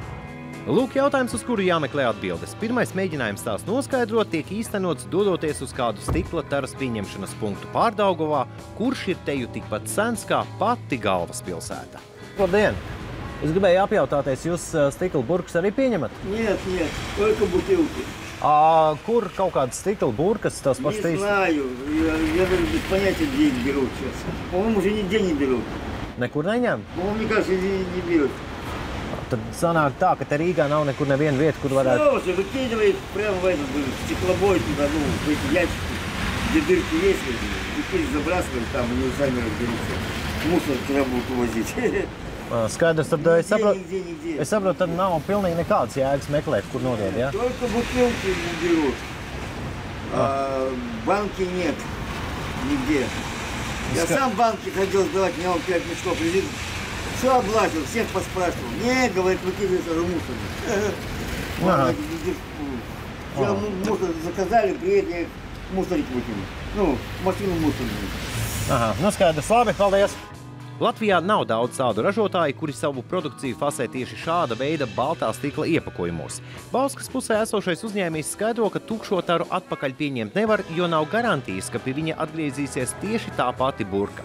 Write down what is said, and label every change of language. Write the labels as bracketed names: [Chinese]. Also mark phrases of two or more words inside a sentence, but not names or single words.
[Latvian] Lūk jautājums, uz kuru jāmeklē atbildes. Pirmais mēģinājums tās noskaidrot tiek īstenots dodoties uz kādu stikla taras pieņemšanas punktu Pārdaugavā, kurš ir teju tikpat sens kā pati galvaspilsēta. Labdien! Es gribēju apjautāties, jūs stikla burkas arī pieņemat? [Russian] Нет, только бутылки. [Latvian] Kur kaut kādas stikla burkas, tās pašas [Russian] Не знаю, я даже без понятия, где их берут сейчас. По-моему, уже нигде не берут. [Latvian] Nekur neņem? [Russian] По-моему, мне кажется, не берут. [Latvian] Tad sanāk tā, ka te Rīgā nav nekur neviena vieta, kur varētu... [Russian] Все, выкидывает прямо в этот стеклобой туда, ну, в эти ящики, где дырки есть, выкидывает, забрасывают, там они сами разберутся. Мусор туда будут увозить. [Latvian] Skaidrs, tad es saprotu, tad nav pilnīgi nekādas jēgas meklēt, kur nodod, ja? [Russian] Только бутылки берут. Банки нет нигде. Я сам банки хотел сдавать, у меня он 5 мешков лежит. Все облазил, всех поспрашивал. Не, говорит, выкидывается же мусор. Все мусор заказали, приедем, мусорить выкину. Ну, машину мусорную. [Latvian] Nu skaidrs, labi, paldies! Latvijā nav daudz tādu ražotāju, kuri savu produkciju fasē tieši šāda veida baltā stikla iepakojumos. Bauskas pusē esošais uzņēmējs skaidro, ka tukšo taru atpakaļ pieņemt nevar, jo nav garantijas, ka pie viņa atgriezīsies tieši tā pati burka.